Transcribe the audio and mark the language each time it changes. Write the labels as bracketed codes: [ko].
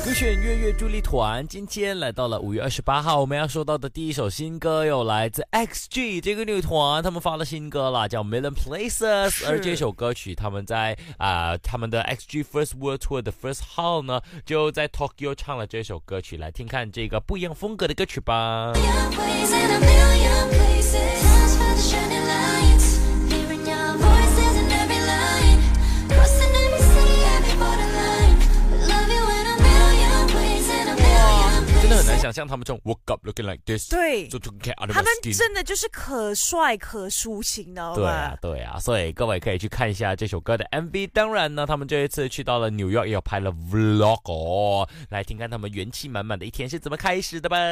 [zh] 古选月月助力团，今天来到了5月28号，我们要说到的第一首新歌有来自 XG 这个女团，他们发了新歌了，叫 Million Places， 而这首歌曲他们在他们的 XG First World Tour 的 First Hall 呢，就在 Tokyo 唱了这首歌曲，来听看这个不一样风格的歌曲吧。 [en] In a million places, lost by the shining lights, hearing your voices in every line, crossing every sea, every borderline, love you in a million ways, in a million places. [zh] 真的很难想象他们这种 [en] woke up looking like this， [zh] 对，就 [en] took care of my skin， [zh] 他们真的就是可帅可抒情的，对啊对啊，所以各位可以去看一下这首歌的 MV， 当然呢他们这一次去到了 New York 也有拍了 vlog 哦，来听看他们元气满满的一天是怎么开始的吧。